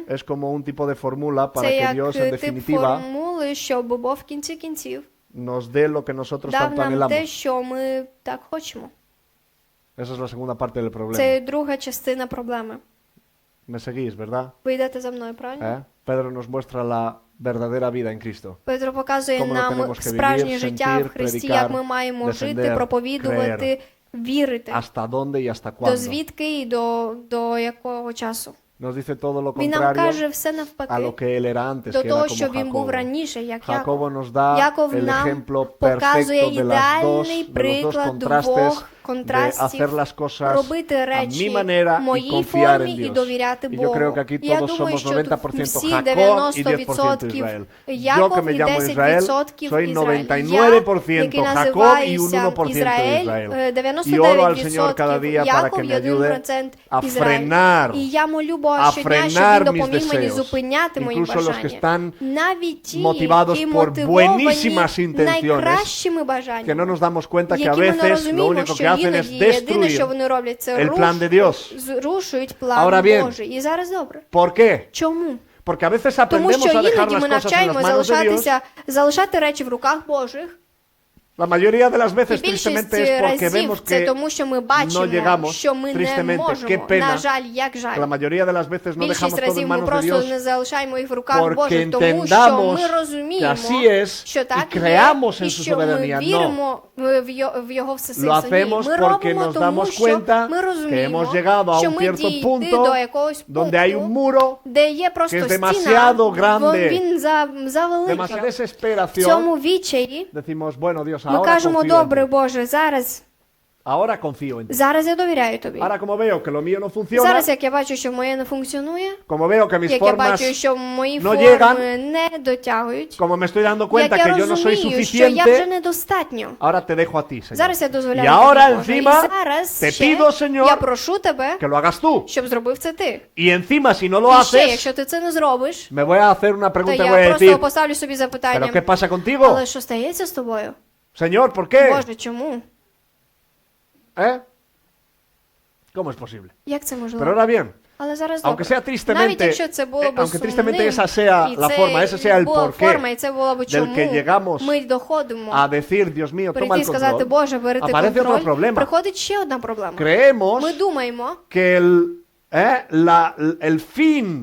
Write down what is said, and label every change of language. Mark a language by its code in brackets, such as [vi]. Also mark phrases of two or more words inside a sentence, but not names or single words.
[es] es como un tipo de fórmula para [uk] це [es] que [uk] як [es] Dios en [uk] тип [es] definitiva [uk] формули, щоб Бог в кінці кінців [es] nos dé lo que nosotros [uk] дав [es] tanto [uk] нам те, [es] anhelamos. [uk] що ми так хочемо. [es] Esa es la segunda parte del problema. [uk] Це друга частина проблеми. [es] ¿Me seguís, verdad? [uk] Ви йдете за мною, правильно? [es] Pedro nos muestra la verdadera vida en Cristo. [uk] Петро показує Кому ми нам [es] tenemos que [uk] справжнє [es] vivir, [uk] життя [es] sentir, [uk] в Христі, [es] predicar, [uk] як ми маємо жити, [es] defender, [uk] проповідувати, вірити. [es] ¿Hasta dónde y hasta [uk] До [es] cuándo? [uk] звідки і до якого часу. [es] Nos dice todo lo [uk] Він нам [es] contrario [uk] каже все [es] a lo [uk] навпаки. [es] que él era antes, [uk] До [es] que era [uk] того, [es] como [uk] що він був [es] Jacobo. [uk] раніше, як [es] Jacobo [uk] Яков. [es] nos da [uk] Яков [es] el [uk] нам [es] ejemplo [uk] показує [es] perfecto de [uk] ідеальний [es] de los dos [uk] приклад [es] contrastes [uk] двох [es] de [uk] контрастів, [es] hacer las cosas [uk] робити [es] a mi [uk] речі [es] manera [uk] в [es] y [uk] моїй [es] confiar [uk] формі [es] en [uk] і [es] Dios. [uk] довіряти [es] Y yo [uk] Богу. [es] creo que aquí [uk] Я [es] todos [uk] думаю, [es] somos [uk] що 90% всі [es] Jacob y 10% 90% Israel. Yo que [uk] Яков [es] me [uk] і [es] llamo Israel, 10% soy [uk] Ізраїль. [es] 99% [uk] Я, який [es] Jacob y un [uk] називаюся [es] 1% [uk] Ізраїль, [es] Israel. Y oro al Señor cada 99% día para [uk] Яков [es] que [uk] і [es] me ayude 1% a [uk] Ізраїль. [es] frenar, [uk] І я молю Бога [es] a [uk] щодня, щоб [es] frenar [uk] він [es] mis [uk] допоміг мені [es] deseos. [uk] зупиняти мої [es] Incluso los que [uk] бажання. [es] están [uk] Навіть ті, [es] motivados [uk] які [es] por [uk] мотивовані [es] buenísimas intenciones, [uk] найкращими [es] que no [uk] бажаннями, [es] nos damos cuenta que a [uk] які ми не [es] veces lo [uk] розуміємо, [es] único [uk] що [es] que hacen es [uk] іноді єдине, що [es] destruir. [uk] вони роблять, це [es] el plan de Dios. [uk] зрушують план [es] Ahora bien, [uk] Божий. І зараз добре. [es] ¿Por qué? [uk] Чому? [es] Porque a veces [uk] Тому [es] aprendemos [uk] що [es] a dejar [uk] іноді [es] las [uk] ми [es] cosas en las [uk] навчаємо [es] manos de Dios. [uk] залишати речі в руках Божих. [es] La mayoría de las [uk] І [es] veces, [uk] більшість [es] tristemente, es porque [uk] разів [es] vemos [uk] це [es] que [uk] тому, що ми [es] no [uk] бачимо, [es] llegamos. [uk] що ми не [es] Tristemente, qué [uk] можемо. [es] pena [uk] На жаль, як [es] que la [uk] жаль. [es] mayoría de las veces no dejamos [uk] Більшість [es] todo en [uk] разів ми [es] manos de [uk] просто [es] Dios [uk] не залишаємо їх в руках [es] porque [uk] Божих, тому що [es] entendamos [uk] ми [es] que [uk] розуміємо, [es] así es [uk] що [es] y [uk] так [es] creamos [uk] є, [es] en [uk] і [es] su [uk] що ми [es] soberanía. No. [uk] віримо в Його всесильність. [es] Lo hacemos [uk] Ми [es] porque [uk] робимо [es] nos [uk] тому, [es] damos [uk] що [es] cuenta [uk] ми [es] que [uk] розуміємо, [es] hemos llegado a [uk] що [es] un [uk] ми [es] cierto [uk] дійти [es] punto [uk] до якогось [es] donde hay un [uk] пункту, [es] muro, [uk] де є просто [es] que es [uk] стіна, [es] demasiado grande, [uk] він завеликий. [es] demasiada [uk] В [es] desesperación. [uk] цьому відчаї [es] Decimos, bueno, Dios, [uk] ми [es] ahora [uk] кажемо, [es] confío en [uk] добре, [es] ti. [uk] Боже, зараз [es] Ahora confío en ti. [uk] Зараз я довіряю тобі. [es] Ahora como veo que lo mío no funciona, [uk] Зараз, як я бачу, що моє не функціонує, [es] como veo que mis [uk] як я бачу, [es] formas, [uk] що мої [es] no [uk] форми [es] llegan, [uk] не дотягують, [es] como me estoy dando [uk] як [es] cuenta [uk] я [es] que yo no soy [uk] розумію, що я вже [es] suficiente, [uk] недостатньо. [es] ahora te dejo a ti, Señor. [uk] Зараз я [es] Y [uk] дозволяю [es] ahora [uk] тобі, Боже. І [es] encima [uk] зараз [es] te [uk] ще [es] pido, Señor, [uk] я прошу тебе, [es] que lo hagas tú. [uk] щоб зробив це ти. [es] Y encima, si no lo [uk] І ще, [es] haces, [uk] якщо ти це не зробиш, [es] me voy a hacer una [uk] то [es] pregunta y voy [uk] я [es] a [uk] просто [es] decir, [uk] поставлю собі [es] ¿pero [uk] запитання, [es] qué pasa contigo? [uk] але що стається з тобою? [es] Señor, ¿por qué? [uk] Боже, чому? [es] ¿Eh? ¿Cómo es posible? [uk] Як це [es] Pero [uk] можливо? [es] ahora bien, [uk] Але зараз [es] aunque [uk] добре. [es] sea [uk] Навіть [es] tristemente, [uk] якщо це було б [es] aunque tristemente [uk] сумним, [es] esa sea [uk] і [es] la [uk] це [es] forma, ese sea el [uk] була [es] porqué [uk] форма, і це було б [es] del [uk] чому [es] que llegamos [uk] ми доходимо [es] a decir, Dios mío, toma [uk] прийти і [es] el [uk] сказати, [es] control, [uk] Боже, бери ти [es] aparece otro [uk] контроль, [es] problema. [uk] приходить ще одна проблема. [es] Creemos [uk] Ми думаємо, [es] que el fin